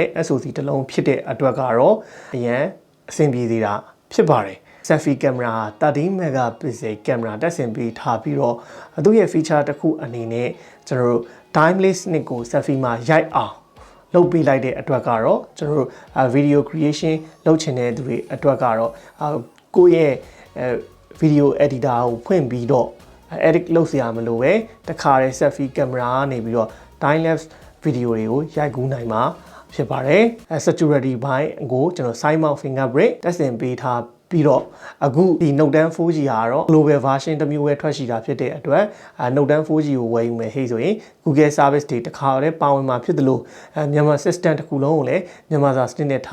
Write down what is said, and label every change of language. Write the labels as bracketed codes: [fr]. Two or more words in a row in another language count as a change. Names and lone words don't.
[my] SoC တစ်လုံးဖြစ်တဲ့အတွက်ကတော့အရန်အဆင်ပြေသေးတာဖြစ်ပါတယ် [en] selfie camera 13 megapixel camera [my] တက်ဆင်ပေးထားပြီးတော့သူ့ရဲ့ feature တစ်ခုအနေနဲ့ကျွန်တော်တို့ timeless နှစ်ကို selfie မှာရိုက်အောင်လုပ်ပေးလိုက်တဲ့အတွက်ကတော့ကျွန်တော်တို့ [en] video creation [my] လုပ်ချင်တဲ့သူတွေအတွက်ကတော့ကိုယ့်ရဲ့ video editor ကိုဖွင့်ပြီးတော့ edit လုပ်စရာမလိုပဲတခါတည်း selfie camera ကနေပြီးတော့ [en] time lapse video [my] တွေကိုရိုက်ကူးနိုင်မှာဖြစ်ပါတယ် security ဘိုင်းကိုကျွန်တော် [en] side mount fingerprint [my] တက်ဆင်ပေးထားပြီးတော့အခုဒီ Note 10 4G ကတော့ [en] global version [my] တစ်မျိုးပဲထွက်ရှိတာဖြစ်တဲ့အတွက်Note 10 4G ကိုဝယ်ယူမယ်ဟဲ့ဆိုရင် Google service တွေတခါတည်းပါဝင်မှာဖြစ်တယ်လို့မြန်မာ system တစ်ခုလုံးကိုလည်းမြန်မာစာစနစ်နဲ့